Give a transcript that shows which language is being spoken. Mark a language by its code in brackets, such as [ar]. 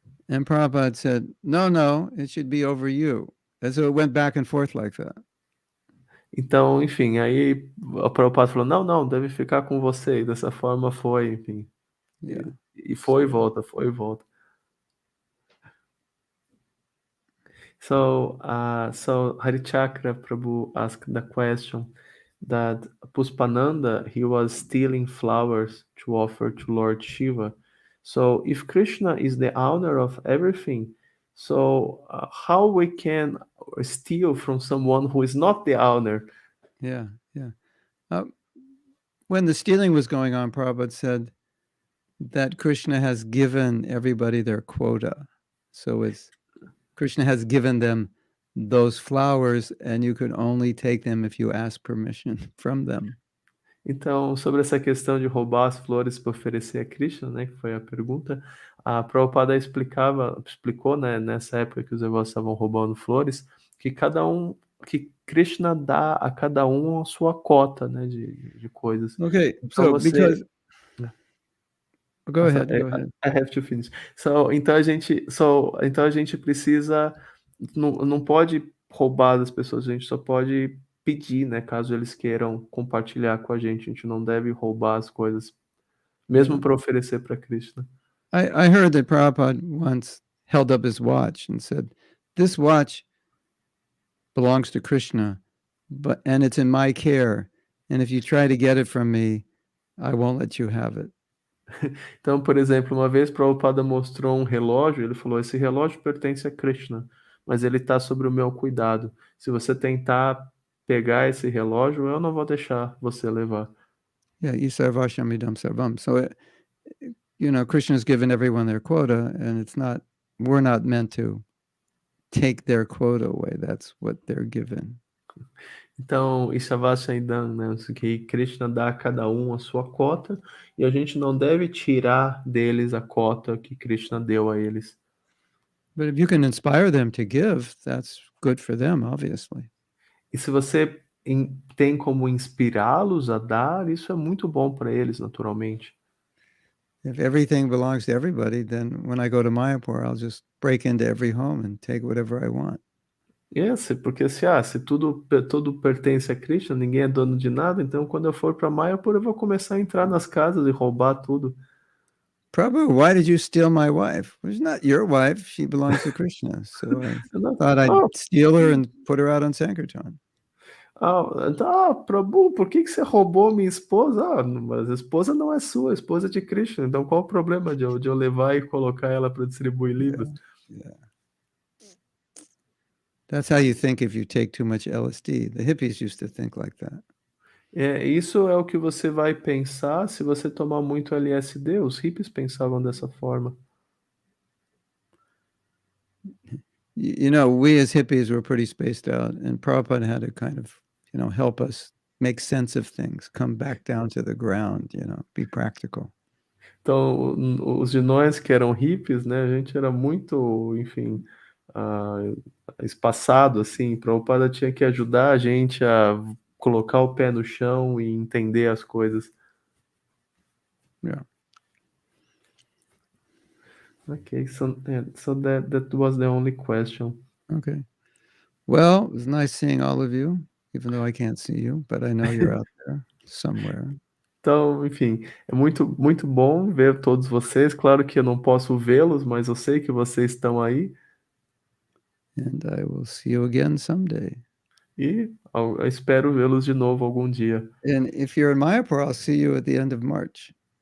[en] And Prabhupada said, no, it should be over you. And so it went back and forth like that. [pt] Então, enfim, aí o Prabhupada falou, não, deve ficar com você. E dessa forma foi, enfim. [en] Yeah. [pt] E foi e volta, foi e volta. [en] So Harichakra Prabhu asked the question that Puspananda, he was stealing flowers to offer to Lord Shiva. So if Krishna is the owner of everything, so how we can steal from someone who is not the owner? Yeah. When the stealing was going on, Prabhupada said that Krishna has given everybody their quota. So Krishna has given them those flowers, and you could only take them if you ask permission from them. [pt] Então, sobre essa questão de roubar as flores para oferecer a Krishna, né, que foi a pergunta, a Prabhupada explicou, né, nessa época que os devotos estavam roubando flores, que Krishna dá a cada um a sua cota, né, de coisas. [en] Okay, [pt] Então [en] so [pt] você... [en] because... Go ahead. I have to finish. [pt] Então a gente precisa, não pode roubar das pessoas, a gente só pode pedir, né, caso eles queiram compartilhar com a gente não deve roubar as coisas, mesmo para oferecer para Krishna. [en] I heard that Prabhupada once held up his watch and said, this watch belongs to Krishna, and it's in my care, and if you try to get it from me, I won't let you have it. [pt] Então, por exemplo, uma vez Prabhupada mostrou um relógio, ele falou, esse relógio pertence a Krishna, mas ele está sobre o meu cuidado. Se você tentar pegar esse relógio, eu não vou deixar você levar. [en] Yeah, [sa] isarvashamidam sarvam. [en] So, Krishna's given everyone their quota, and we're not meant to take their quota away. That's what they're given. [pt] Então, Ishavasyaidam, né? Que Krishna dá a cada um a sua cota, e a gente não deve tirar deles a cota que Krishna deu a eles. [en] But if you can inspire them to give, that's good for them, obviously. [pt] E se você tem como inspirá-los a dar, isso é muito bom para eles, naturalmente. [en] If everything belongs to everybody, then when I go to Mayapur, I'll just break into every home and take whatever I want. [pt] Porque se tudo pertence a Krishna, ninguém é dono de nada, então quando eu for para Mayapur, eu vou começar a entrar nas casas e roubar tudo. [en] Prabhu, why did you steal my wife? Well, she's not your wife. She belongs to Krishna. So I thought I'd steal her and put her out on Sankirtan. [pt] Prabhu, por que você roubou minha esposa? Mas a esposa não é sua, a esposa é de Krishna. Então qual o problema de eu levar e colocar ela para distribuir livros? [en] Yeah. That's how you think if you take too much LSD. The hippies used to think like that. [pt] Isso é o que você vai pensar se você tomar muito LSD. Os hippies pensavam dessa forma. [en] We as hippies were pretty spaced out, and Prabhupada had to kind of, help us make sense of things, come back down to the ground, be practical. [pt] Então, os de nós que eram hippies, né, a gente era muito, enfim, espaçado, assim. Prabhupada tinha que ajudar a gente a colocar o pé no chão e entender as coisas. [en] Yeah. Okay, so that was the only question. Okay. Well, it was nice seeing all of you, even though I can't see you, but I know you're out there somewhere. [pt] Então, enfim, é muito, muito bom ver todos vocês. Claro que eu não posso vê-los, mas eu sei que vocês estão aí. [en] And I will see you again someday. [pt] E eu espero vê-los de novo algum dia. [en] And if you're in Mayapur, I'll see you at the end of March.